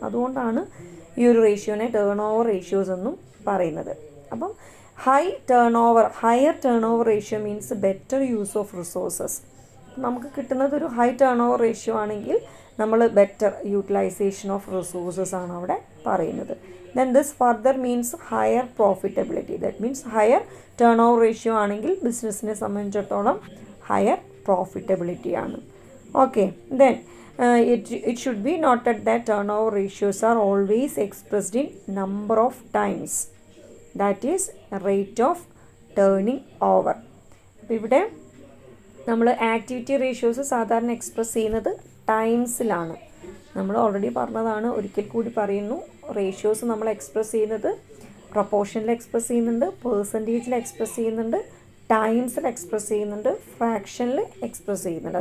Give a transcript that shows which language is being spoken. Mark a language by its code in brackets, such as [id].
[ml] അതുകൊണ്ടാണ് ഈ ഒരു റേഷ്യോനെ ടേൺ ഓവർ റേഷ്യോസ് എന്നും പറയുന്നത്. [en] അപ്പം higher turn over ratio means better use of resources. [ml] നമുക്ക് കിട്ടുന്നത് ഒരു ഹൈ ടേൺ ഓവർ റേഷ്യോ ആണെങ്കിൽ നമ്മൾ [en] better utilisation of resources [ml] ആണ് അവിടെ പറയുന്നത്. [en] Then this further means higher profitability. That means higher turnover ratio [ml] ആണെങ്കിൽ ബിസിനസ്സിനെ സംബന്ധിച്ചിടത്തോളം [en] higher profitability ആണ്. Okay, then it should be noted that turnover ratios are always expressed in number of times. That is rate of turning over. [ml] അപ്പോൾ ഇവിടെ നമ്മൾ activity ratios സാധാരണ express ചെയ്യുന്നത് ടൈംസിലാണ്. നമ്മൾ ഓൾറെഡി പറഞ്ഞതാണ്, ഒരിക്കൽ കൂടി പറയുന്നു, റേഷ്യോസ് നമ്മൾ എക്സ്പ്രസ് ചെയ്യുന്നത് പ്രൊപ്പോർഷനിൽ എക്സ്പ്രസ് ചെയ്യുന്നുണ്ട്, പേഴ്സൻറ്റേജിൽ എക്സ്പ്രസ് ചെയ്യുന്നുണ്ട്, ടൈംസിൽ എക്സ്പ്രസ് ചെയ്യുന്നുണ്ട്, ഫ്രാക്ഷനിൽ എക്സ്പ്രസ് ചെയ്യുന്നുണ്ട്.